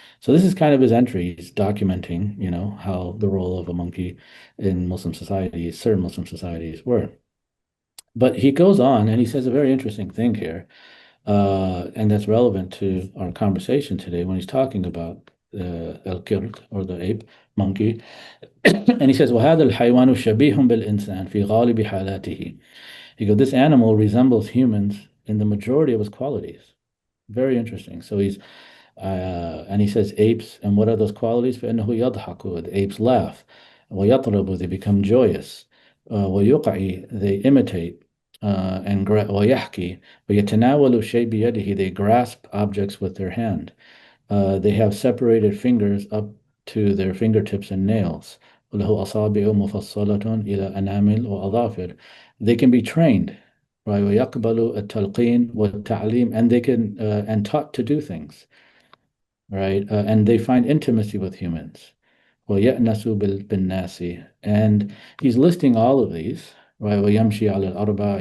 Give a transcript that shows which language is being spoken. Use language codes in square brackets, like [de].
[en] So this is kind of his entry. He's documenting, how the role of a monkey in Muslim societies, certain Muslim societies, were. But he goes on and he says a very interesting thing here, and that's relevant to our conversation today when he's talking about al-kird, or the ape, monkey. And he says, [ar] وَهَذَا الْحَيْوَانُ شَبِيهٌ بِالْإِنسَانِ فِي غَالِبِ حَالَاتِهِ. [en] He goes, this animal resembles humans in the majority of his qualities. Very interesting. So and he says apes, and what are those qualities? [ar] فَإِنَّهُ يَضْحَكُ, [en] the apes laugh. [ar] وَيَطْرَبُ, [en] they become joyous. [ar] وَيُقَعِ, [en] they imitate. And [ar] وَيَحْكِي وَيَتَنَاوَلُ الشَّيْء بِيَدِهِ, [en] they grasp objects with their hand. They have separated fingers up to their fingertips and nails. [ar] وله أصابع مفصلة إلى أنامل وأظافر. [en] They can be trained, right? [ar] ويقبل التلقين والتعليم, [en] and they can and taught to do things, right? And they find intimacy with humans. [ar] ويأنس بالناس, [en] and he's listing all of these, right? [ar] ويمشي على الأربع.